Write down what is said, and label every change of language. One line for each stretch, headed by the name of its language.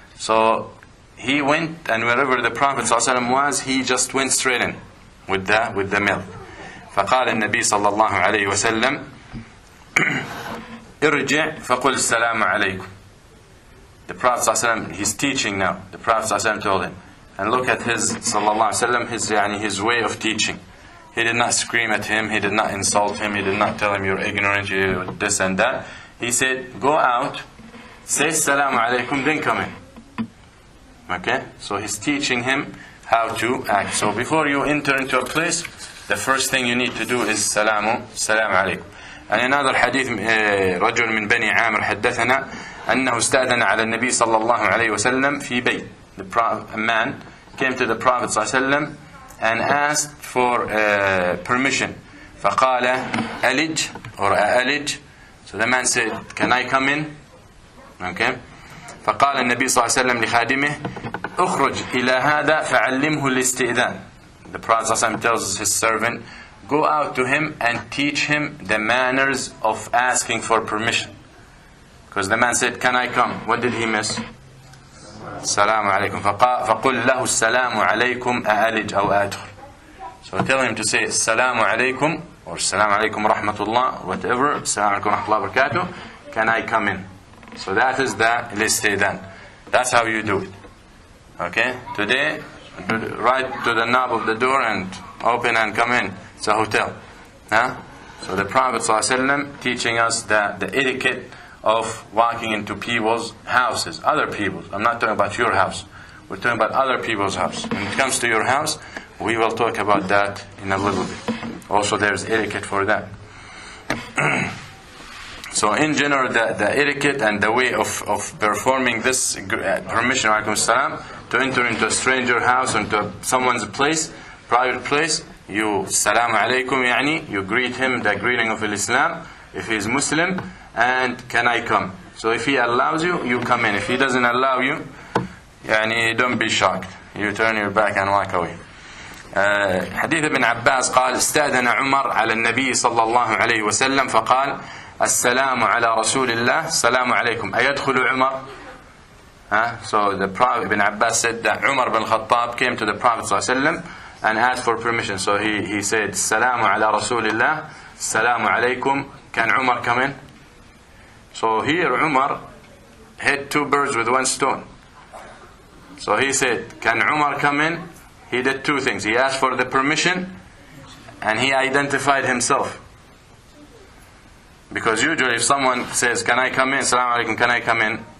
English: So he went, and wherever the Prophet ﷺ was, he just went straight in with the milk.
Arabic: فقال النبي صلى الله عليه وسلم: ارجع فقل السلام عليكم.
English: The Prophet ﷺ, he's teaching now. The Prophet ﷺ told him, and look at his sallallahu alaihi wasallam, his way of teaching. He did not scream at him. He did not insult him. He did not tell him you're ignorant, you're this and that. He said, go out, say Assalamu alaikum, then come in. Okay? So he's teaching him how to act. So before you enter into a place, the first thing you need to do is Salamu alaikum. And another hadith,
Arabic: رجل من بني عامر حدثنا أنه استأذن على النبي صلى الله عليه وسلم في بيت.
English: A man came to the Prophet صلى الله عليه وسلم and asked for permission
Arabic: فقال ألج
English: or
Arabic: ألج.
English: So the man said, can I come in? Okay.
Arabic: فقال النبي صلى الله عليه وسلم لخادمه اخرج إلى هذا فعلمه الاستئذان.
English: The Prophet ﷺ tells his servant, go out to him and teach him the manners of asking for permission. Because the man said, can I come? What did he miss?
Arabic: السلام عليكم. فقل له السلام عليكم أألج أو أدخل.
English: So tell him to say
Arabic: السلام عليكم
English: or
Arabic: السلام عليكم ورحمة الله,
English: whatever.
Arabic: السلام عليكم ورحمة الله وبركاته.
English: Can I come in? So that is the
Arabic: الاستئذان.
English: That's how you do it. Okay? Today, right to the knob of the door and open and come in. It's a hotel. Huh? So the Prophet ﷺ teaching us the etiquette of walking into people's houses, other people's. I'm not talking about your house. We're talking about other people's house. When it comes to your house, we will talk about that in a little bit. Also, there's etiquette for that. So in general, the etiquette and the way of performing this permission, to enter into a stranger house, into someone's place, private place, you salamu alaykum, yani, you greet him the greeting of Islam, if he is Muslim, and can I come? So if he allows you, you come in. If he doesn't allow you, yani, don't be shocked. You turn your back and walk away.
Arabic: حديث ابن عباس قال استأذن عمر على النبي صلى الله عليه وسلم فقال السلام على رسول الله السلام عليكم أيدخل عمر.
English: So the Prophet Ibn Abbas said that Umar bin Khattab came to the Prophet ﷺ and asked for permission. So he said
Arabic: السلام على رسول الله السلام عليكم.
English: Can Umar come in? So here Umar hit two birds with one stone. So he said, can Umar come in? He did two things. He asked for the permission and he identified himself. Because usually if someone says, can I come in? Assalamu alaikum, can I come in?